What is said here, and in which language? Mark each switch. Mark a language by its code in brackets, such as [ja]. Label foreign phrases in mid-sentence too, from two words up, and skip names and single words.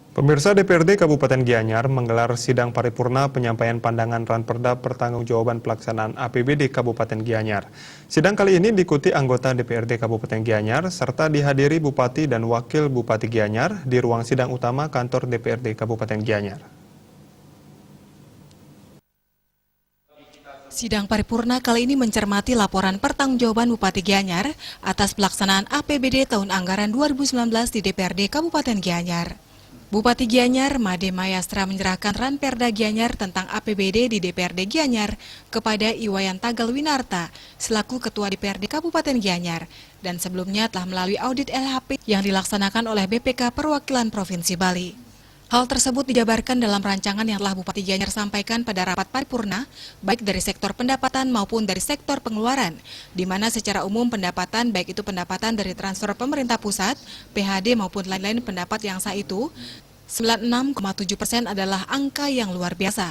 [id] Pemirsa DPRD Kabupaten Gianyar menggelar sidang paripurna penyampaian pandangan Ranperda pertanggungjawaban pelaksanaan APBD Kabupaten Gianyar. Sidang kali ini diikuti anggota DPRD Kabupaten Gianyar serta dihadiri Bupati dan Wakil Bupati Gianyar di ruang sidang utama kantor DPRD Kabupaten Gianyar. Sidang paripurna kali ini mencermati laporan pertanggungjawaban Bupati Gianyar atas pelaksanaan APBD tahun anggaran 2019 di DPRD Kabupaten Gianyar. Bupati Gianyar, Made Mayastra menyerahkan Ranperda Gianyar tentang APBD di DPRD Gianyar kepada Iwayan Tagal Winarta selaku Ketua DPRD Kabupaten Gianyar dan sebelumnya telah melalui audit LHP yang dilaksanakan oleh BPK Perwakilan Provinsi Bali. Hal tersebut dijabarkan dalam rancangan yang telah Bupati Gianyar sampaikan pada rapat paripurna, baik dari sektor pendapatan maupun dari sektor pengeluaran, di mana secara umum pendapatan, baik itu pendapatan dari transfer pemerintah pusat, PHD maupun lain-lain pendapat yang sah itu, 96,7% adalah angka yang luar biasa.